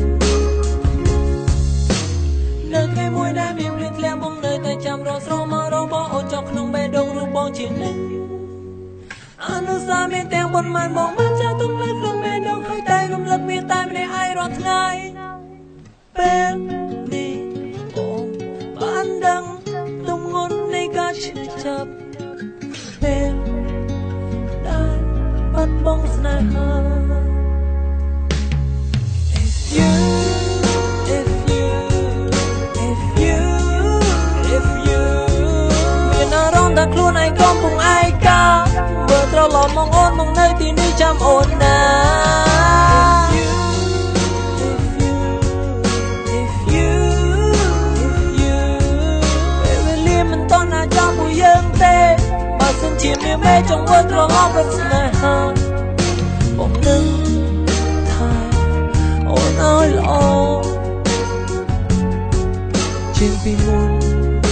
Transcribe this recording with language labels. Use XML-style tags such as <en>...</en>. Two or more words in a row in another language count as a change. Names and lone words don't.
<km>នៅថ្ងៃមួយដែលមានភ្លៀងធ្លាក់បងនៅតែចាំរកស្រមមករបស់អូនចុះក្នុងបេះដូងរូបបងជានិច្ចអនុស្សាវរីយ៍ទាំងប៉ុន្មានបងបានចាស់ទុំនៅក្នុងបេះដូងហើយតែរំលឹកមានតែម្នាក់ឯងរាល់ថ្ងៃពេលនេះបងបានដឹងទម្ងន់នៃការឈឺចាប់ពេលដែលបាត់បង់ស្នេហា</km> <en>if you</en> <km>មានអារម្មណ៍ថាខ្លួនឯងកំពុងឯកាវិលត្រឡប់មកអូនមកនៅទីនេះចាំអូនណា</km> <en>if you</en> <km>ពេលវេលាមិនទាន់អាចចាំមួយយើងទេបើសិនជាមានមេចង់វិលត្រឡប់រកស្នេហាបងនឹងថែអូនឲ្យល្អជាងពីមុន</km>